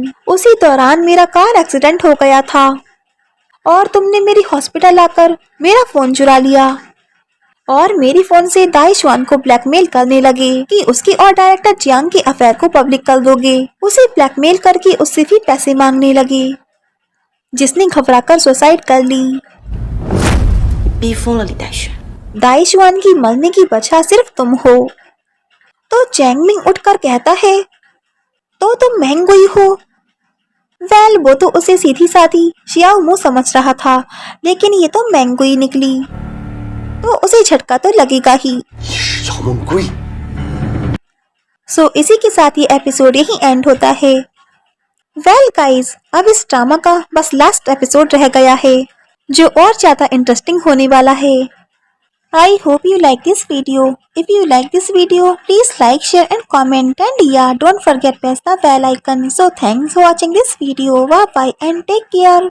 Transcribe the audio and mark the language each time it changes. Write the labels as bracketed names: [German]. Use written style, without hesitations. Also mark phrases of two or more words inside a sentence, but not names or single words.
[Hindi] उसी दौरान मेरा [English] car accident [Hindi] हो गया था और तुमने मेरी हॉस्पिटल आकर मेरा फोन चुरा लिया और मेरी फोन से दाइशुआन को ब्लैकमेल करने लगे कि उसके और डायरेक्टर जियांग के अफेयर को पब्लिक कर दोगे। उसे ब्लैकमेल करके उससे भी पैसे मांगने लगे, जिसने घबराकर सुसाइड कर ली। [Chinese] 逼疯了李代轩。 [Hindi] दाइशुआन की मरने की वजह सिर्फ तुम हो। तो चैंगमिंग उठकर कहता है तो तुम मैंगोई हो। वेल वो तो उसे सीधी साधी शियाओमो समझ रहा था, लेकिन ये तो मैंगोई निकली, तो उसे झटका तो लगेगा ही। सो इसी के साथ ये एपिसोड यही एंड होता है। [English] well guys, [Hindi] अब इस ड्रामा का बस [English] last episode [Hindi] रह गया है, जो और ज्यादा इंटरेस्टिंग होने वाला है। [English] I hope you like this video. If you like this video, please like, share and comment, and yeah, don't forget press the bell icon. So thanks for watching this video. Bye bye and take care.